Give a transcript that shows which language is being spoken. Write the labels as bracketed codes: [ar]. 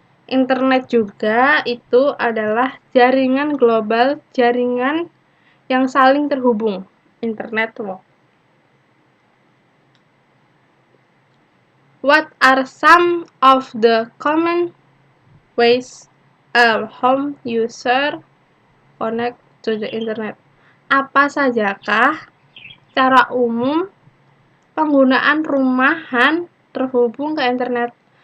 [id] Internet juga itu adalah jaringan global, jaringan yang saling terhubung, [en] internet network. What are some of the common ways a home user connect to the internet? [id] Apa sajakah cara umum penggunaan rumahan terhubung ke internet?